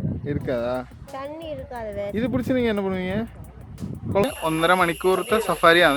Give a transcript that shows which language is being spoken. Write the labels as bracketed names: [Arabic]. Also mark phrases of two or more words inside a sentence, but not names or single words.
[Tamil] இருக்காதா? தண்ணி இருக்காது. [Malayalam] ഇത് പിടിച്ച് നിങ്ങൾ [Tamil] என்ன பண்ணுவீங்க? [Malayalam] 1.5 മണിക്കൂറത്തെ സഫാരിയാണ്.